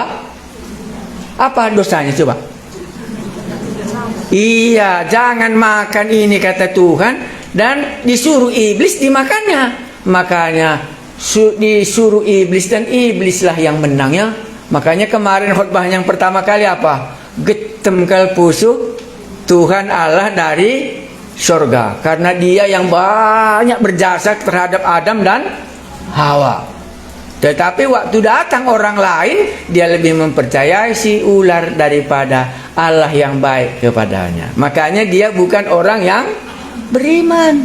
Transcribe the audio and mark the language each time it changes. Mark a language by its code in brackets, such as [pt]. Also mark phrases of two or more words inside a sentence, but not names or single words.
[id] Apa dosanya coba? Iya, jangan makan ini kata Tuhan, dan disuruh iblis dimakannya. Makanya disuruh iblis dan iblislah yang menang ya. Makanya kemarin khutbah yang pertama kali apa? Getem kal pusuh Tuhan Allah dari surga, karena dia yang banyak berjasa terhadap Adam dan Hawa. Tetapi waktu datang orang lain, dia lebih mempercayai si ular daripada Allah yang baik kepadanya. Makanya dia bukan orang yang beriman.